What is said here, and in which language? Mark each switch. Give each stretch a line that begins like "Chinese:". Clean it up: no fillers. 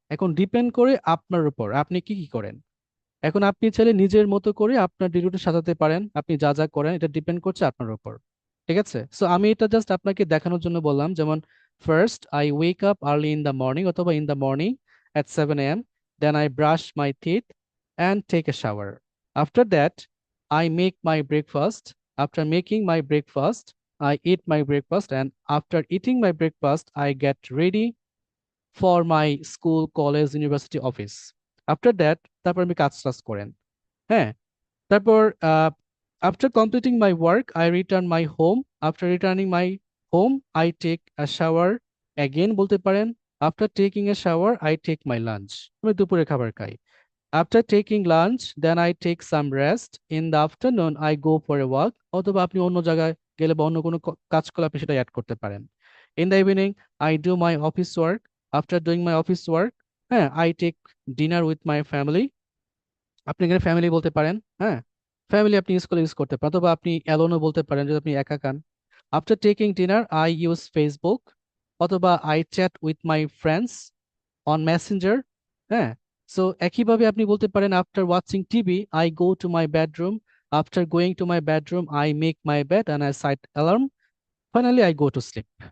Bangla: এখন ডিপেন্ড করে আপনার উপর আপনি কি কি করেন। এখন আপনি চাইলে নিজের মতো করে আপনার ডেইলি রুটিন সাজাতে পারেন, আপনি যা যা করেন এটা ডিপেন্ড করছে আপনার উপর। ঠিক আছে, সো আমি এটা জাস্ট আপনাকে দেখানোর জন্য বললাম। যেমন
English: First I wake up early in the morning, অথবা in the morning at 7 a.m. Then I brush my teeth and take a shower. After that, I make my breakfast. After making my breakfast, I eat my breakfast, and after eating my breakfast, I get ready for my school, college, university, office. After that,
Bangla: তারপর আমি কাজ টাজ করেন। হ্যাঁ, তারপর
English: after completing my work, I return my home. After returning my home, I take a shower. Again
Bangla: বলতে পারেন
English: after taking a shower, I take my lunch.
Bangla: আমি দুপুরে খাবার খাই।
English: After taking lunch, then I take some rest. In the afternoon, I go for a walk.
Bangla: অথবা আপনি অন্য জায়গায় গেলে বা অন্য কোনো কাজ করলে আপনি সেটা অ্যাড করতে পারেন।
English: In the evening, I do my office work. After doing my office work, হ্যাঁ, I take dinner with my family.
Bangla: আপনি এখানে ফ্যামিলি বলতে পারেন, হ্যাঁ, ফ্যামিলি আপনি স্কুলে ইউজ করতে পারেন। অথবা আপনি অ্যালোনও বলতে পারেন যদি আপনি একা খান।
English: After taking dinner I use Facebook, অথবা I chat with my friends on messenger.
Bangla: হ্যাঁ, সো একইভাবে আপনি বলতে পারেন
English: After watching TV I go to my bedroom, after going to my bedroom I make my bed and I set alarm, finally I go to sleep.